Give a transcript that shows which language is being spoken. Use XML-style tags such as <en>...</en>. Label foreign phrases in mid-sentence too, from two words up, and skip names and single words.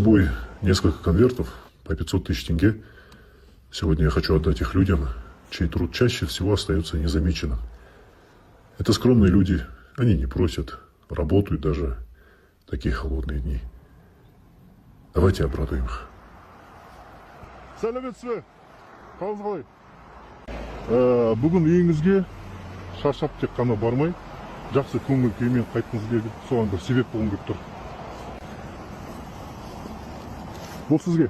<ru>собой несколько конвертов по 500 тысяч тенге. Сегодня я хочу отдать их людям, чей труд чаще всего остается незамеченным. Это скромные люди, они не просят, работают даже в такие холодные дни. Давайте обрадуем их.</ru> <kk>Сәлеметсіз бе? Қалыңыз қалай? Бүгін үйіңізге шаршап тек қана бармай, жақсы көңіл күймен қайтқыңыз келді. Соған бір себеп болғым келіп тұр. Бұл сізге.</kk>